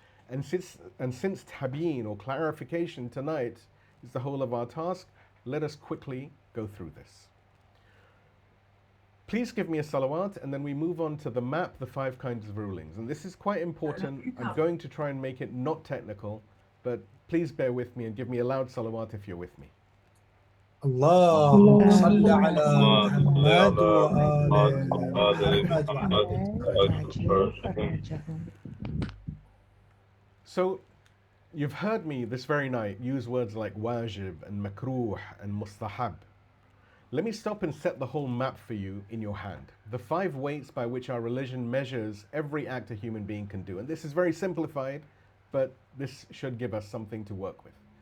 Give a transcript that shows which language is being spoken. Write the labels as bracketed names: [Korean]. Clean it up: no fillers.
[English] And since tabeen or clarification tonight is the whole of our task, let us quickly go through this. Please give me a salawat, and then we move on to the map, the 5 kinds of rulings. And this is quite important. I'm going to try and make it not technical, but please bear with me and give me a loud salawat if you're with me. [Arabic] اللهم صل على محمد وآل محمد وعجل فرجهم. [English] So, you've heard me this very night use words like wajib and makruh and mustahab. Let me stop and set the whole map for you in your hand. The 5 weights by which our religion measures every act a human being can do. And this is very simplified, but this should give us something to work with.